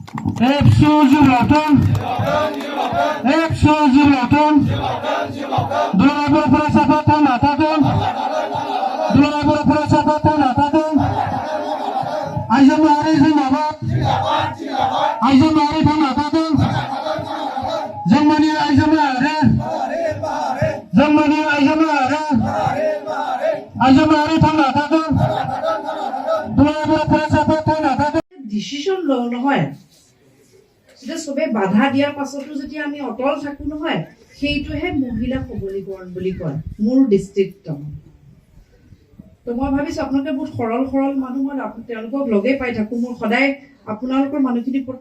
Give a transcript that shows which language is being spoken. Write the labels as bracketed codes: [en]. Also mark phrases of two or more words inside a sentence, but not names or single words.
[brx] दुलाराय बर' फरायसाफोरा थांना थाथों दुलाराय बर' फरायसाफोरा थांना थाथों आइजो माहारि जिंदाबाद आइजो माहारि थांना थाथों जोंनि आइजो माहारि थांना थाथों दुलाराय बर' फरायसाफोरा थांना थाथों [as] ডিসিশন লওঁ নহয় যে সবে বাধা দিয়াৰ পাছতো যদি আমি অটল থাকো নহয় সেইটোহে মহিলা সবলীকৰণ বুলি কয় মোৰ ডিস্ট্ৰিক্ট তো মই ভাবিছোঁ আপোনালোকে বহুত সৰল মানুহ মই তেওঁলোকক লগে পাই থাকোঁ মোৰ সদায় আপোনালোকৰ মানুহখিনিৰ ওপৰত